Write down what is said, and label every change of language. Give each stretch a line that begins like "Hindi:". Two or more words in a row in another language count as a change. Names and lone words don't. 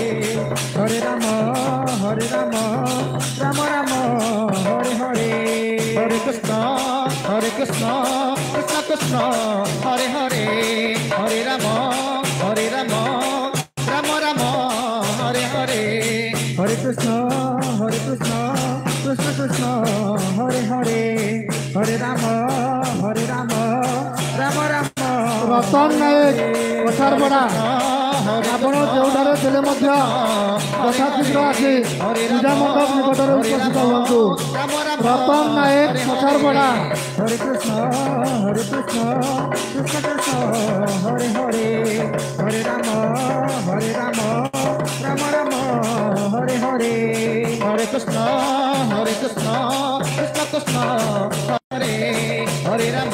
Sanskrit: হরে রাম রাম রাম হরে হরে হরে কৃষ্ণ কৃষ্ণ কৃষ্ণ হরে হরে হরে রাম রাম রাম হরে হরে হরে কৃষ্ণ কৃষ্ণ কৃষ্ণ হরে হরে হরে রাম রাম রাম
Odia: রতন নাୟକ କଛାରପଡ଼ା ଆପଣ ଯେଉଁଠାରେ ଥିଲେ ମଧ୍ୟ ଯଥାଶୀଘ୍ର ଆସି ପୂଜା ମଣ୍ଡପ ନିକଟରେ ଉପସ୍ଥିତ ହୁଅନ୍ତୁ। ରତନ ନାୟକ କଛାରପଡ଼ା।
Sanskrit: ହରେ କୃଷ୍ଣ କୃଷ୍ଣ କୃଷ୍ଣ ହରେ ହରେ ହରେ ରାମ ରାମ ରାମ ହରେ ହରେ ହରେ କୃଷ୍ଣ କୃଷ୍ଣ କୃଷ୍ଣ ହରେ ହରେ ରାମ